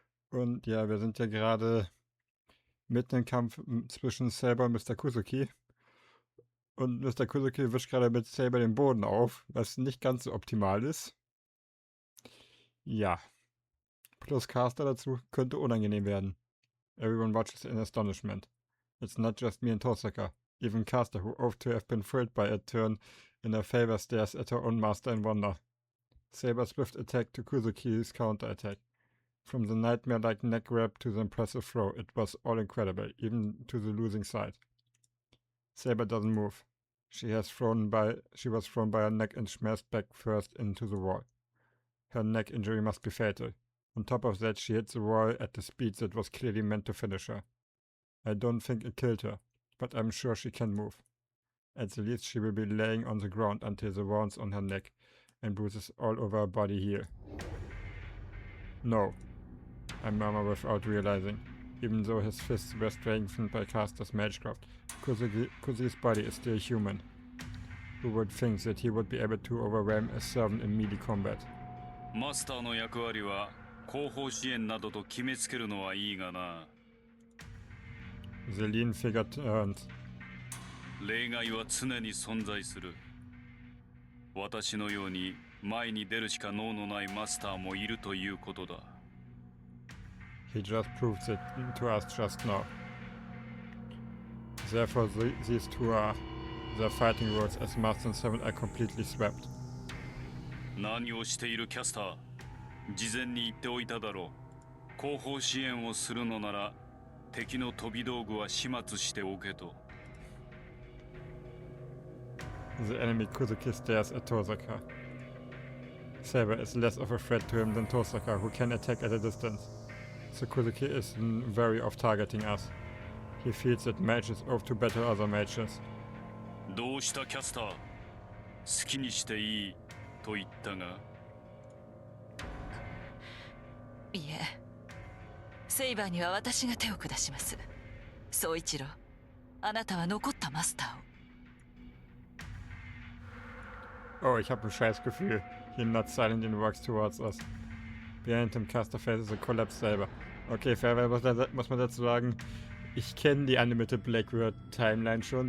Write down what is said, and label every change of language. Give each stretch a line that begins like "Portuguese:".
German: Und ja, wir sind ja gerade mitten im Kampf zwischen Saber und Mr. Kuzuki. Und Mr. Kuzuki wischt gerade mit Saber den Boden auf, was nicht ganz so optimal ist. Ja, plus Caster dazu könnte unangenehm werden.
English: Everyone watches in astonishment. It's not just me and Tosaka. Even Caster, who ought to have been thrilled by a turn in her favor, stares at her own master in wonder. Saber's swift attack to Kuzuki's counter-attack. From the nightmare-like neck grab to the impressive throw, it was all incredible, even to the losing side. Saber doesn't move. She was thrown by her neck and smashed back first into the wall. Her neck injury must be fatal. On top of that, she hit the wall at a speed that was clearly meant to finish her. I don't think it killed her, but I'm sure she can move. At the least, she will be laying on the ground until the wounds on her neck and bruises all over her body heal. No, I murmur without realizing. Even though his fists were strengthened by Caster's magecraft, Kuzuki's body is still human. Who would think that he would be able to overwhelm a servant in melee combat?
Japanese: Master の役割は後方支援などと決めつけるのはいいがな。
English: The lean figure turns.
Japanese: 例外は常に存在する。私のように前に出るしか能のないマスターもいるということだ。
English: He just proved it to us just now. Therefore, these two are their fighting roles as Master and Servant are completely swept.
Japanese: 何をしているキャスター？事前に言っておいただろう。後方支援をするのなら敵の飛び道具は始末しておけと。
English: The enemy Kuzuki stares at Tosaka. Saber is less of a threat to him than Tosaka, who can attack at a distance. So Kuzuki is wary of targeting us. He feels that mages ought to battle other mages.
Japanese: どうしたキャスター？好きにしていいと言ったが。いえ、セイバーには私が手を下します。宗一郎、あなたは残ったマスターを。
German: Oh, ich habe ein Scheißgefühl.
English: He nods silently and walks towards us. Behind him, Caster faces a collapsed Saber.
German: Okay, fairerweise muss man dazu sagen, ich kenne die Animated Blackbird Timeline schon.